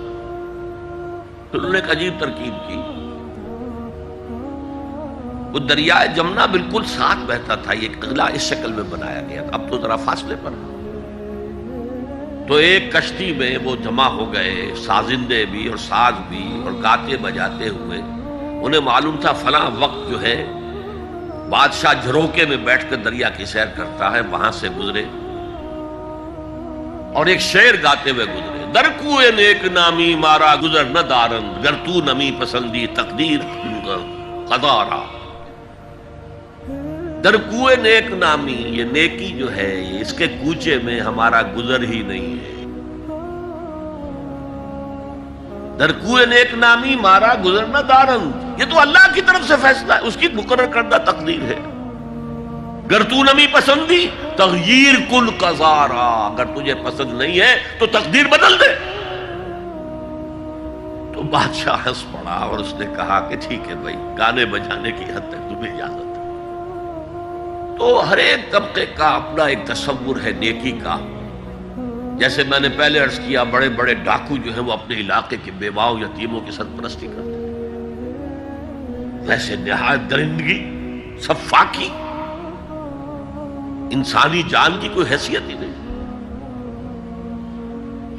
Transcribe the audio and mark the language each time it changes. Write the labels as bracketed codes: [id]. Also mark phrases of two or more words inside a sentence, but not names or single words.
[ur] پھر انہوں نے ایک عجیب ترکیب کی، وہ دریائے جمنا بالکل ساتھ بہتا تھا، یہ قلعہ اس شکل میں بنایا گیا تھا، اب تو ذرا فاصلے پر، تو ایک کشتی میں وہ جمع ہو گئے، سازندے بھی اور ساز بھی، اور گاتے بجاتے ہوئے۔ انہیں معلوم تھا فلاں وقت جو ہے بادشاہ جھروکے میں بیٹھ کر دریا کی سیر کرتا ہے، وہاں سے گزرے اور ایک شعر گاتے ہوئے گزرے، [fa] در کوئے نیک نامی مارا گزر نہ دارند، گر تو نمی پسندی تقدیر قضا۔ در کوئے نیک نامی، [ur] یہ نیکی جو ہے اس کے کوچے میں ہمارا گزر ہی نہیں ہے۔ [fa] در کوئے نیک نامی مارا گزر نہ دارند، [ur] یہ تو اللہ کی طرف سے فیصلہ ہے، اس کی مقرر کردہ تقدیر ہے۔ [fa] گر تو نمی پسندی تغییر کل قضارا، [ur] اگر تجھے پسند نہیں ہے تو تقدیر بدل دے۔ تو بادشاہ ہنس پڑا اور اس نے کہا کہ ٹھیک ہے بھائی، گانے بجانے کی حد تک تمہیں اجازت ہے۔ تو ہر ایک طبقے کا اپنا ایک تصور ہے نیکی کا۔ جیسے میں نے پہلے عرض کیا، بڑے بڑے ڈاکو جو ہیں وہ اپنے علاقے کے بیواؤں یتیموں کی سرپرستی کرتے ہیں، ویسے نہایت درندگی، صفاکی، انسانی جان کی کوئی حیثیت ہی نہیں۔